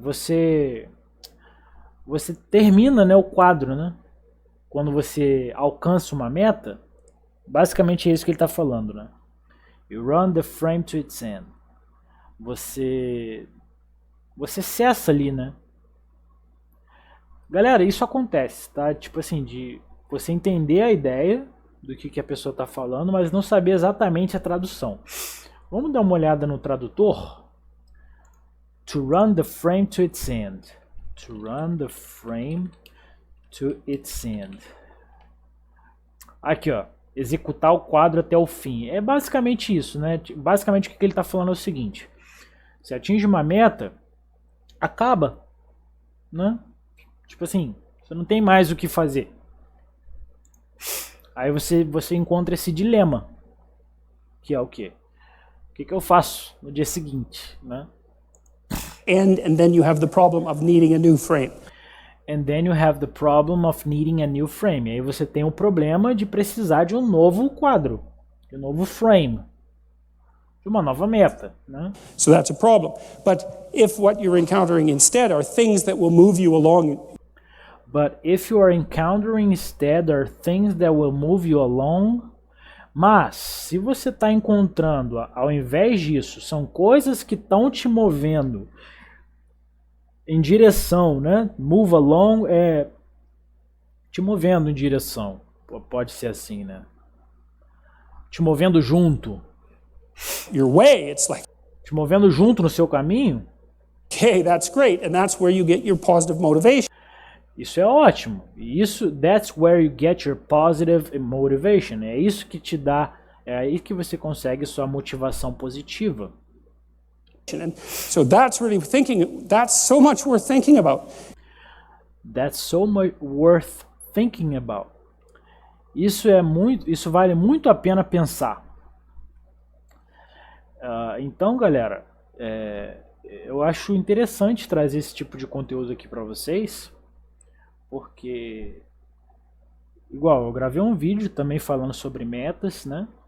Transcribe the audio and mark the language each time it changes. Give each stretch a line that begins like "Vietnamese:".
Portuguese: Você termina, né, o quadro, né? Quando você alcança uma meta, basicamente é isso que ele está falando, né?
English: You run the frame to its end.
Portuguese: Você cessa ali, né? Galera, isso acontece, tá? Tipo assim, de você entender a ideia do que a pessoa está falando, mas não saber exatamente a tradução. Vamos dar uma olhada no tradutor?
English: To run the frame to its end. To run the frame to its end.
Portuguese: Aqui, ó. Executar o quadro até o fim. É basicamente isso, né? Basicamente o que ele está falando é o seguinte. Você atinge uma meta, acaba, né? Tipo assim, você não tem mais o que fazer. Aí você encontra esse dilema, que é o quê? O que eu faço no dia seguinte, né?
English: And then you have the problem of needing a new frame. And then you have the problem of needing a new frame.
Portuguese: Aí você tem o problema de precisar de um novo quadro, de um novo frame, de uma nova meta, né?
English: So that's a problem. But if what you're encountering instead are things that will move you along. But if you are encountering instead are things that will move you along.
Portuguese: Mas se você está encontrando, ao invés disso, são coisas que estão te movendo em direção, né? Move along é te movendo em direção. Pode ser assim, né? Te movendo junto.
English: Your way, it's like,
Portuguese: te movendo junto no seu caminho.
English: Okay, that's great, and that's where you get your positive motivation.
Portuguese: Isso é ótimo.
English: That's where you get your positive motivation.
Portuguese: É isso que te dá, é aí que você consegue sua motivação positiva.
English: And so that's really that's so much worth thinking about. That's so much worth thinking about.
Portuguese: Isso vale muito a pena pensar. Então, galera, eu acho interessante trazer esse tipo de conteúdo aqui para vocês, porque, igual, eu gravei um vídeo também falando sobre metas, né?